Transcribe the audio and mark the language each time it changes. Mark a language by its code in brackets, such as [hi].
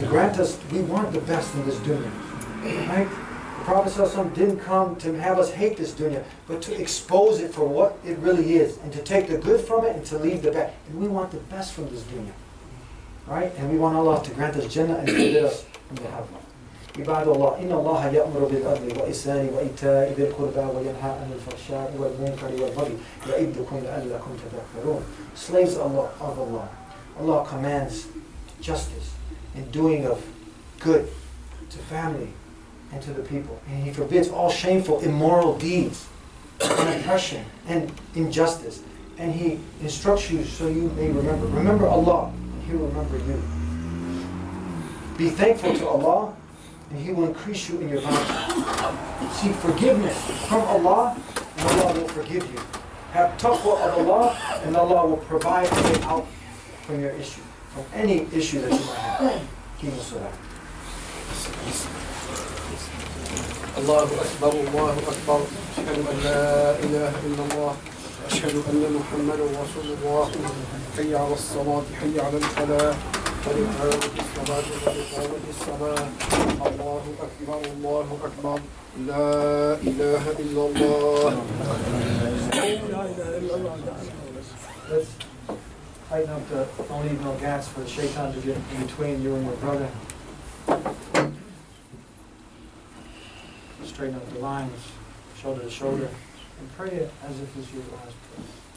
[en] To grant us, we want the best in this dunya. Right? The Prophet ﷺ didn't come to have us hate this dunya, but to expose it for what it really is, and to take the good from it and to leave the bad. And we want the best from this dunya. Right? And we want Allah to grant us Jannah and forbid us from the hell. [ar] عباد الله إن الله يأمر بالعدل والإحسان وإيتاء ذي القربى وينهى عن الفحشاء والمنكر والبغي يعظكم لعلكم تذكرون. [en] Slaves of Allah. Allah commands justice and doing of good to family and to the people. And He forbids all shameful, immoral deeds and oppression and injustice. And He instructs you so you may remember. Remember Allah, and He will remember you. Be thankful to Allah, and He will increase you in your bounty. Seek forgiveness from Allah, and Allah will forgive you. Have taqwa of Allah, and Allah will provide a way out from your issue, from any issue that you might have. Keep salah. [ar] Allahu Akbar, Allahu Akbar. Ashhadu an la ilaha illallah. أشهد أن محمدا رسول الله. حي على الصلاة حي على الفلاح قد قامت الصلاة قد قامت الصلاة. الله أكبر الله أكبر لا إله إلا الله. [en] Let's tighten up don't leave no gaps for the shaitan to get in between you and your brother. Straighten up the lines, shoulder to shoulder, and pray it as if it's your last breath.